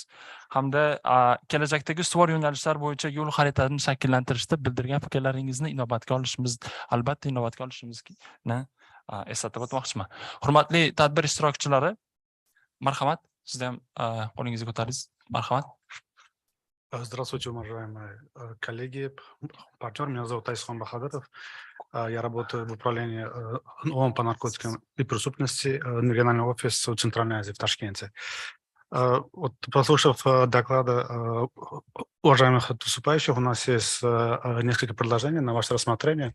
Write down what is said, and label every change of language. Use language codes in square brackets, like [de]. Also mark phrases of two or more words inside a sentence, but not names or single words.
[uz] Hamda kelajakdagi ustuvor yo'nalishlar bo'yicha yo'l xaritasini shakllantirishda bildirgan fikrlaringizni albatta inobatga olishimizni eslatib o'tmoqchiman. Hurmatli tadbir ishtirokchilari, marhamat, Sizda ham qo'lingizni ko'tardingiz. Marhamat. [ru] Здравствуйте, уважаемые коллеги, партнер. Меня зовут Айсхан Бахадыров. Я работаю в управлении ООН по наркотикам и преступности, региональный офис в Центральной Азии, в Ташкенте. Вот, послушав доклады уважаемых выступающих, у нас есть несколько предложений на ваше рассмотрение.